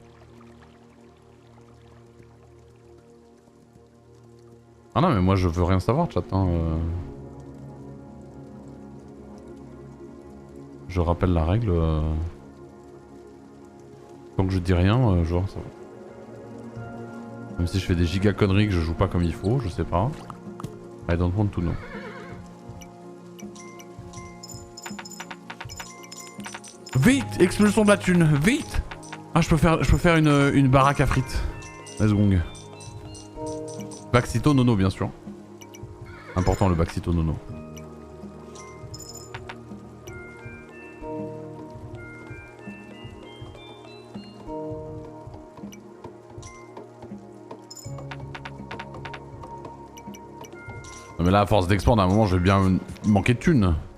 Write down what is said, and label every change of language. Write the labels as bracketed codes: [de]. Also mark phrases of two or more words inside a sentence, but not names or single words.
[fr] Ah non mais moi je veux rien savoir chat hein. Je rappelle la règle. Tant que je dis rien, genre ça va. Même si je fais des giga conneries que je joue pas comme il faut, je sais pas. [en] I don't want to know. [fr] Vite! Expulsion de la thune! Vite! Ah je peux faire une baraque à frites. [en] Let's go. [fr] Baxito nono bien sûr. Important le Baxito nono. Non mais là à force d'expandre à un moment je vais bien manquer de thunes.